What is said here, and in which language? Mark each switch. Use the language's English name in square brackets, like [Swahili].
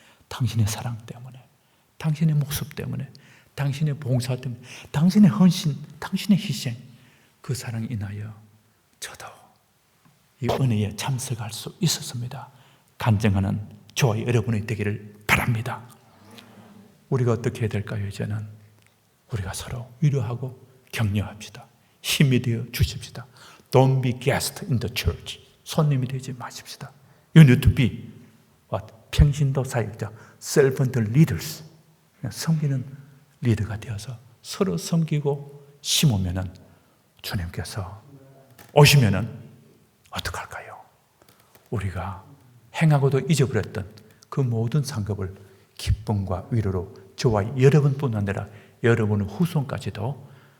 [Korean] 당신의 사랑 때문에, 당신의 모습 때문에, 당신의 봉사 때문에, 당신의 헌신, 당신의 희생, 그 사랑 인하여 저도 이 은혜에 참석할 수 있었습니다. 간증하는 저와 여러분이 되기를 바랍니다. 우리가 어떻게 해야 될까요? 이제는 우리가 서로 위로하고 격려합시다. 힘이 되어 주십시다. [English] Don't be guest in the church. [Korean] 손님이 되지 마십시다. [English] You need to be what? [Korean] 평신도 사역자, [English] servant leaders. [Korean] 섬기는 리더가 되어서 서로 섬기고 심으면은 주님께서 오시면은 어떡할까요? 우리가 행하고도 잊어버렸던 그 모든 상급을 기쁨과 위로로 저와 여러분뿐 아니라 여러분의 후손까지도